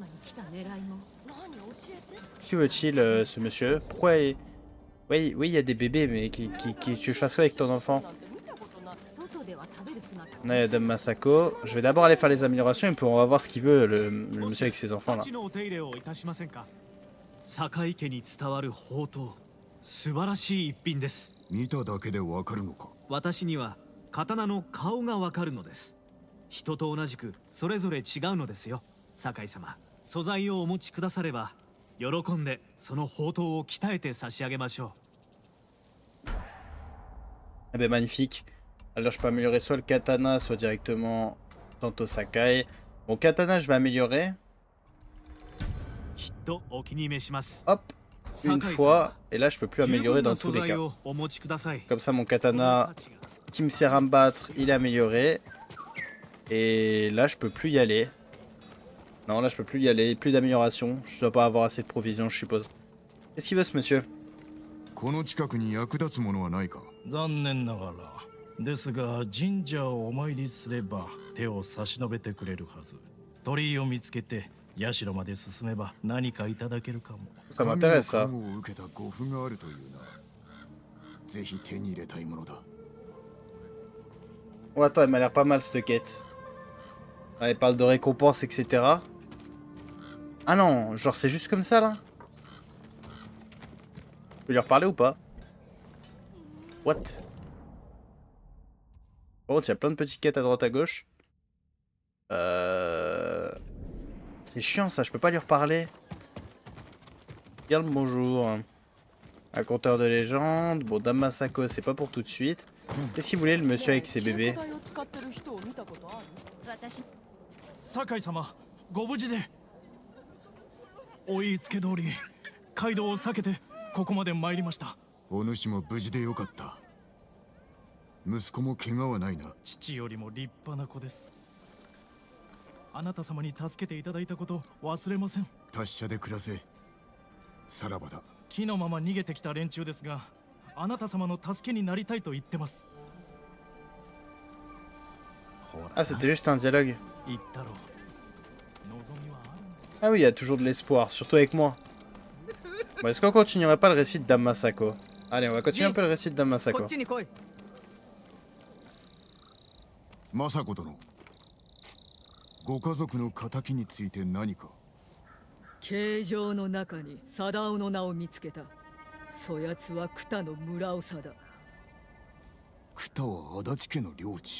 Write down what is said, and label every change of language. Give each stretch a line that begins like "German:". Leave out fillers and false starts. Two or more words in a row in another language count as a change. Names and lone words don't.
French: Que veut-il, ce monsieur? Pourquoi il... Oui, il y a des bébés, mais tu fasses quoi avec ton enfant? On a Dame Masako. Je vais d'abord aller faire les améliorations et puis on va voir ce qu'il veut, le monsieur avec ses enfants là.
Japanese: 堺家に伝わる宝刀、素晴らしい一品です。見ただけでわかるのか。私には刀の顔がわかるのです。人と同じくそれぞれ違うのですよ。堺様、素材をお持ちくだされば喜んでその宝刀を鍛えて差し上げましょう。
French: Eh ben magnifique. Alors je peux améliorer soit le katana, soit directement Tanto Sakai. Bon, katana je vais améliorer. Hop, une fois, et là je peux plus améliorer dans tous les cas. Comme ça mon katana qui me sert à me battre, il est amélioré. Et là je peux plus y aller. Non, là je peux plus y aller, plus d'amélioration. Je dois pas avoir assez de provisions, je suppose. Qu'est-ce qu'il veut ce monsieur?
Japanese: この近くに役立つものはないか。残念ながらですが、神社をお参りすれば手を差し伸べてくれるはず。鳥居を見つけて社まで進めば何かいただけるかも。
French: Ça m'intéresse ça.
Japanese: 神の加護を受けた護符があるというな。ぜひ手に入れたいものだ。
French: Oh attends, elle m'a l'air pas mal cette quête. Ah, elle parle de récompenses, etc. Ah non, genre c'est juste comme ça là? Je peux lui reparler ou pas? What? Par contre, il y a plein de petites quêtes à droite à gauche. C'est chiant ça, je peux pas lui reparler. Bien le bonjour. Un conteur de légende. Bon, Dame Masako, c'est pas pour tout de suite. Qu'est-ce qu'il voulait le monsieur avec ses bébés?
Japanese: 酒井様、ご無事で。お言いつけ通り、街道を避けてここまで参りました。お主も無事でよかった。息子も怪我はないな。父よりも立派な子です。 あなた様に助けていただいたこと忘れません。達者で暮らせ。さらばだ。木のまま逃げてきた連中ですが、あなた様の助けになりたいと言ってます。
French: Ah, c'était juste un dialogue.
Japanese: 言ったろう。望みはあるんだ。
French: Ah oui, il y a toujours de l'espoir, surtout avec moi. Bon, est-ce qu'on continuerait pas le récit de Dame Masako? Allez, on va continuer un peu le récit de Dame
Japanese: こ
French: Masako.
Japanese: っちに来い。政子殿、ご家族の仇について何か。形状の中に貞夫の名を見つけた。そやつは草の村長だ。草は足立家の領地。